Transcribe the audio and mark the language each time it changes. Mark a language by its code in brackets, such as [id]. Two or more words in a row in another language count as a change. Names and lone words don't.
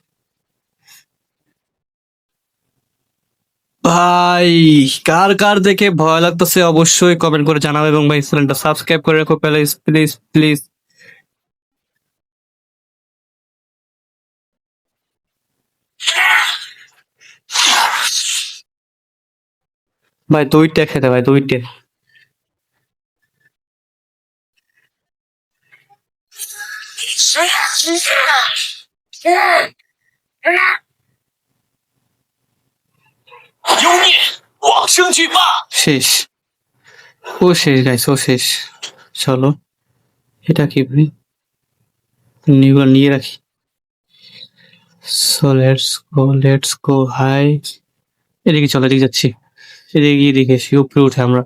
[bn] ভাই কার কার দেখে ভয় লাগতেছে অবশ্যই কমেন্ট করে জানাবে এবং ভাই চ্যানেলটা সাবস্ক্রাইব করে রাখো [en] please please please. [bn] ভাই দুইটা খেতে ভাই দুইটা। [zh] 妖孽，往生惧霸！ [bn] শেষ। ও শেষ গাইস ও শেষ। চলো এটা কি ভাই নিয়ে নিয়ে রাখি। [en] so let's go hi. [bn] এদিকে চলো এদিকে যাচ্ছি। এদিকে গিয়ে দেখে এসি উপরে উঠে আমরা।